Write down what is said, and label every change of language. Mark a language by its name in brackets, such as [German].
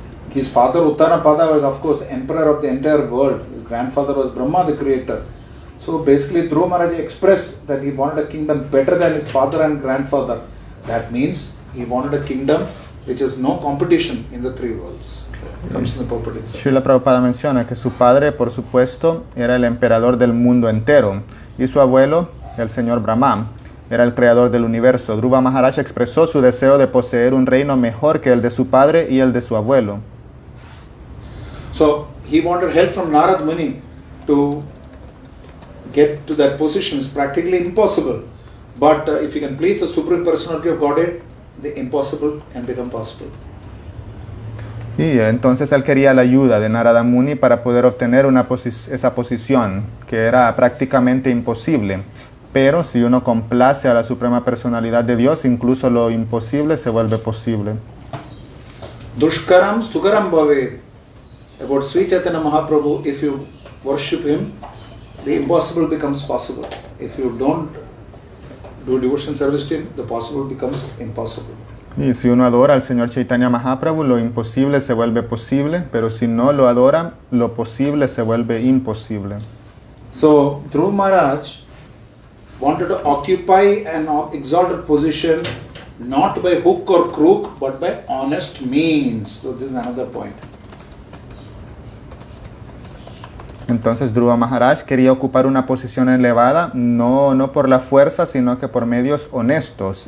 [English] His father Uttanapada was of course emperor of the entire world. His grandfather was Brahma, the creator. So basically Dhruva Maharaj expressed that he wanted a kingdom better than his father and grandfather. That means he wanted a kingdom which is no competition in the three worlds. Comes in the purport itself. [Spanish] Srila Prabhupada menciona que su padre, por supuesto, era el emperador del mundo entero y su abuelo, el señor Brahma, era el creador del universo. Dhruva Maharaj expresó su deseo de poseer un reino mejor que el de su padre y el de su abuelo. [English] So he wanted help from Narad Muni to get to that position. Is practically impossible. But if you can please the Supreme Personality of Godhead, the impossible can become possible. [Spanish] Y entonces él quería la ayuda de Narada Muni para poder obtener esa posición que era prácticamente imposible. Pero si uno complace a la Suprema Personalidad de Dios, incluso lo imposible se vuelve posible. [Sanskrit] Dushkaram Sukaram Bhave. [English] About Sri Chaitanya Mahaprabhu, if you worship him, the impossible becomes possible. If you don't do devotion service to him, the possible becomes impossible. [Spanish] Y si uno adora al Señor Chaitanya Mahaprabhu, lo imposible se vuelve posible, pero si no lo adora, lo posible se vuelve imposible. [English] So Dhruva Maharaj wanted to occupy an exalted position not by hook or crook, but by honest means. So this is another point. [Spanish] Entonces Dhruva Maharaj quería ocupar una posición elevada, no por la fuerza, sino que por medios honestos.